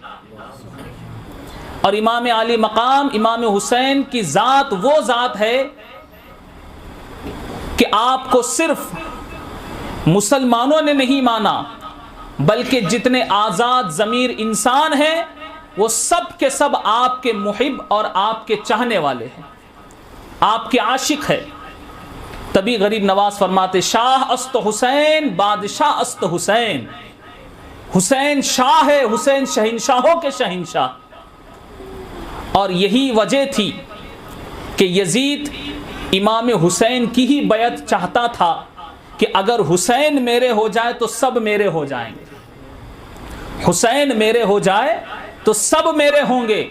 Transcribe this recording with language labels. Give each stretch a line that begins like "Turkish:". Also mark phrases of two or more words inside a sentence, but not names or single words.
Urdu: اور امام علی مقام امام حسین کی ذات وہ ذات ہے کہ آپ کو صرف مسلمانوں نے نہیں مانا بلکہ جتنے آزاد ضمیر انسان ہیں وہ سب کے سب آپ کے محب اور آپ کے چاہنے والے ہیں، آپ کے عاشق ہے. تبھی غریب نواز فرماتے
Persian: شاہ است حسین بادشاہ است حسین.
Urdu: حسین شاہ ہے، حسین شہنشاہوں کے شہنشاہ. اور یہی وجہ تھی کہ یزید امام حسین کی ہی بیعت چاہتا تھا کہ اگر حسین میرے ہو جائے تو سب میرے ہو جائیں گے، حسین میرے ہو جائے تو سب میرے ہوں گے.